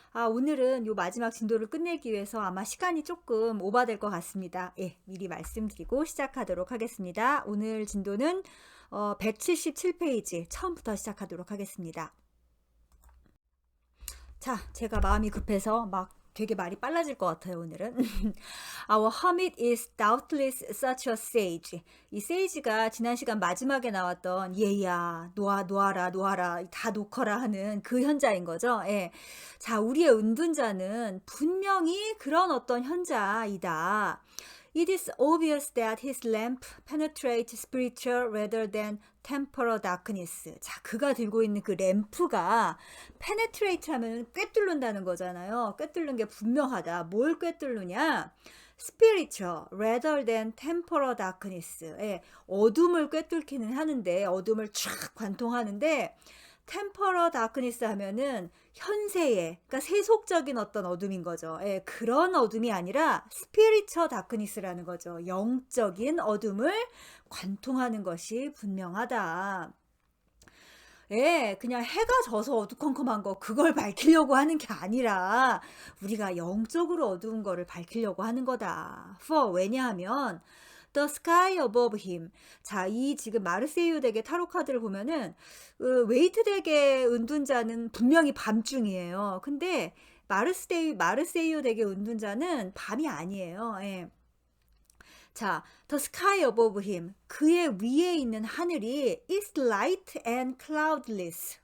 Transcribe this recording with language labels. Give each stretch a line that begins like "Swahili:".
Korean: 오늘은 요 마지막 진도를 끝내기 위해서 아마 시간이 조금 오버될 것 같습니다. 예, 미리 말씀드리고 시작하도록 하겠습니다. 오늘 진도는 177페이지 처음부터 시작하도록 하겠습니다. 자, 제가 마음이 급해서 막 되게 말이 빨라질 것 같아요, 오늘은.
English: Our hermit is doubtless such a sage.
Korean: 이 sage가 지난 시간 마지막에 나왔던 얘야, 놓아라, 다 놓거라 하는 그 현자인 거죠. 예. 자, 우리의 은둔자는 분명히 그런 어떤 현자이다.
English: It is obvious that his lamp penetrates spiritual rather than temporal darkness.
Korean: 자, 그가 들고 있는 그 램프가 penetrate 하면 꿰뚫는다는 거잖아요. 꿰뚫는 게 분명하다. 뭘 꿰뚫느냐?
English: spiritual rather than temporal darkness.
Korean: 예, 어둠을 꿰뚫기는 하는데, 어둠을 쫙 관통하는데, 템퍼러 다크니스 하면은 현세의, 그러니까 세속적인 어떤 어둠인 거죠. 예, 그런 어둠이 아니라 스피리처 다크니스라는 거죠. 영적인 어둠을 관통하는 것이 분명하다. 예, 그냥 해가 져서 어두컴컴한 거 그걸 밝히려고 하는 게 아니라 우리가 영적으로 어두운 거를 밝히려고 하는 거다. 왜냐하면
English: The sky above him.
Korean: 자, 이 지금 마르세유 덱의 타로 카드를 보면은 웨이트 덱의 은둔자는 분명히 밤중이에요. 근데 마르세유 덱의 은둔자는 밤이 아니에요. 예. 자,
English: the sky above him.
Korean: 그의 위에 있는 하늘이
English: is light and cloudless.